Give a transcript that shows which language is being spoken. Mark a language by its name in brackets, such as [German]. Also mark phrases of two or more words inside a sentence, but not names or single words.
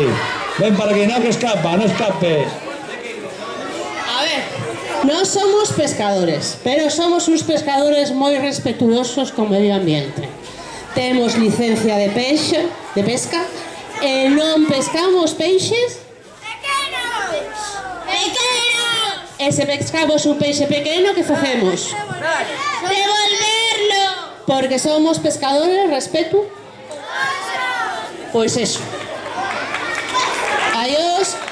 [Spanish] Ven para aquí, no que escapa, no escapes. A ver, no somos pescadores, pero somos unos pescadores muy respetuosos con medio ambiente. Tenemos licencia de pesca, [Galician] e non pescamos peixes. E se pescamos un peixe pequeno, que facemos? [Spanish] ¡Devolverlo! Porque somos pescadores, respeto. [Galician] Pois eso. Adiós.